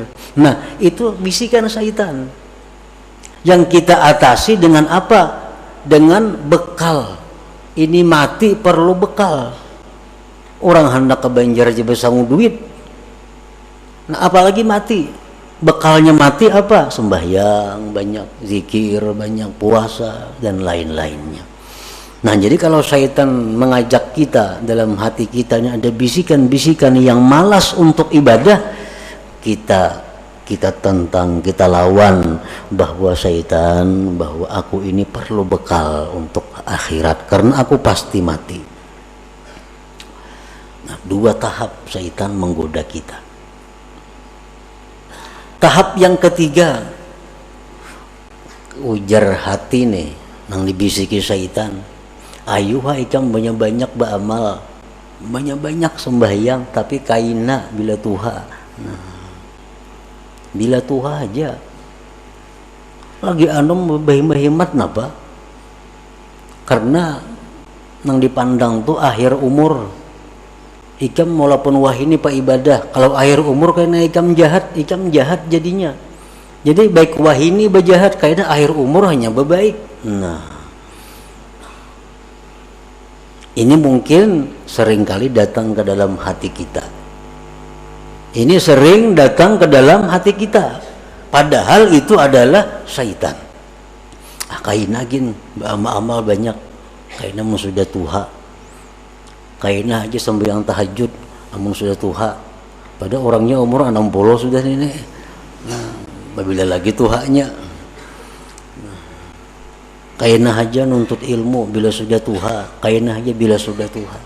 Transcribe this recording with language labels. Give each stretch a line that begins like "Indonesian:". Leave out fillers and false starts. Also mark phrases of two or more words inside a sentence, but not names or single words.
Indonesian: Nah itu bisikan syaitan yang kita atasi dengan apa? Dengan bekal. Ini mati perlu bekal.
Banjar: Orang hendak ke Banjar aja besangu duit.
Indonesian: Nah apalagi mati. Bekalnya mati apa? Sembahyang banyak, zikir banyak, puasa dan lain-lainnya. Nah jadi kalau syaitan mengajak kita, dalam hati kita ini ada bisikan-bisikan yang malas untuk ibadah, kita tentang, kita lawan bahwa syaitan, bahwa aku ini perlu bekal untuk akhirat karena aku pasti mati. Nah, dua tahap syaitan menggoda kita. Tahap yang ketiga,
Banjar: ujar hati nih nang dibisiki syaitan, ayo ikam banyak-banyak beramal, banyak-banyak sembahyang, tapi kaina bila tuha. Nah, bila tuha aja lagi anom berhemat napa, karena nang dipandang tuh akhir umur ikam walaupun wah ini pak ibadah, kalau akhir umur karena ikam jahat jadinya. Jadi baik wah ini berjahat karena akhir umur hanya berbaik.
Indonesian: Nah ini mungkin seringkali datang ke dalam hati kita. Ini sering datang ke dalam hati kita, padahal itu adalah syaitan.
Banjar: Kaina gin amal banyak, kaina mun sudah tuha, kaina aja sembahyang tahajud amun sudah tuha, pada orangnya umur 60 sudah ini. Nah, bila lagi tuhanya, kaina aja nuntut ilmu bila sudah tuha, kaina aja bila sudah tuha.